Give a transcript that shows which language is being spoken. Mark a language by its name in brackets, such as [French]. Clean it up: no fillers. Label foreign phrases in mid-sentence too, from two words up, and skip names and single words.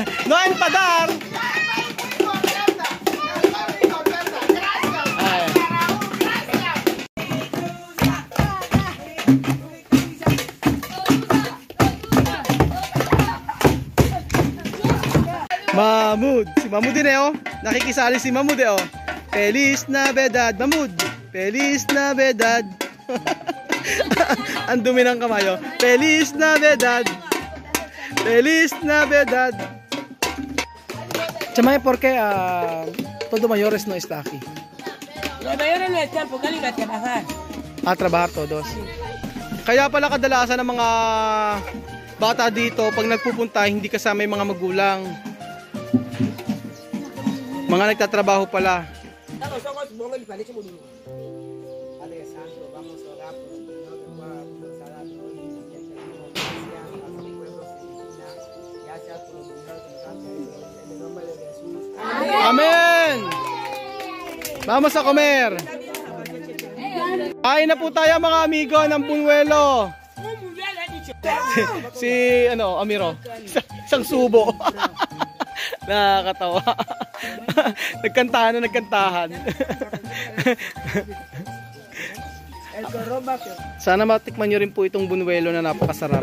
[Spanish] No empadar. [Filipino] Mahmoud. Si Mahmoud din eh oh. Nakikisali si Mahmoud eh oh. [Spanish] Feliz Navidad, Mahmoud. Feliz Navidad. [Filipino] Ang dumi ng kamay oh. [Spanish] Feliz Navidad. Feliz Navidad. Chamay, ¿por qué todo mayores no está aquí? Los mayores no están porque han ido a trabajar. Ah, trabajar todos. [Filipino] Kaya pala kadalasan ng mga bata dito, pag nagpupunta, hindi kasama yung mga magulang. Mga nagtatrabaho pala. [Spanish] Amen! Vamos a comer! [Filipino] Kain na po tayo mga amigo ng Bunuelo. Si ano, Amiro. Isang subo. Nakakatawa. Nagkantahan na nagkantahan. Sana matikman nyo rin po itong Bunuelo na napakasarap.